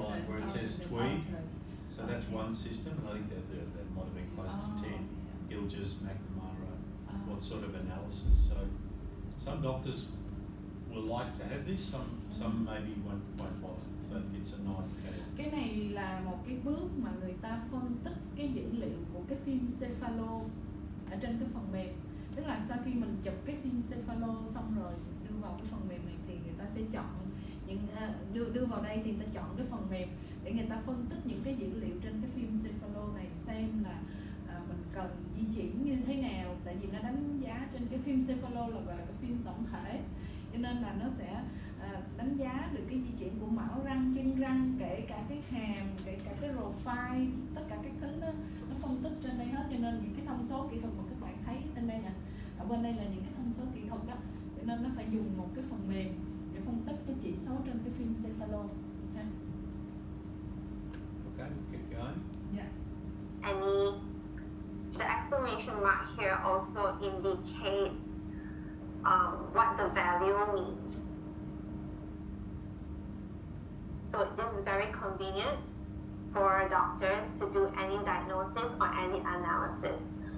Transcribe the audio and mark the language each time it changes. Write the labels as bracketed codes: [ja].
[en] right where it says the Tweed. top right. So that's one system, and I think that might have been close to 10. Gilgers, McNamara, what sort of analysis? So some doctors will like to have this, some maybe won't bother, but it's a nice add-on. [vi] Cái này là một cái bước mà người ta phân tích cái dữ liệu của cái phim cephalo ở trên cái phần mềm. Tức là sau khi mình chụp cái phim cephalo xong rồi đưa vào cái phần mềm này thì người ta sẽ chọn những đưa vào đây thì người ta chọn cái phần mềm để người ta phân tích những cái dữ liệu trên cái phim cephalo này, xem là mình cần di chuyển như thế nào, tại vì nó đánh giá trên cái phim cephalo là gọi là cái phim tổng thể, cho nên là nó sẽ đánh giá được cái di chuyển của mão răng, chân răng, kể cả cái hàm, kể cả cái profile, tất cả các thứ nó phân tích trên đây hết, cho nên những cái thông số kỹ thuật mà các bạn thấy trên đây nè, ở bên đây là những cái thông số kỹ thuật đó, cho nên nó phải dùng một cái phần mềm để phân tích cái chỉ số trên cái phim cephalo. [en] Okay, we'll keep going. Any, the exclamation mark here also indicates what the value means. So this is very convenient for doctors to do any diagnosis or any analysis.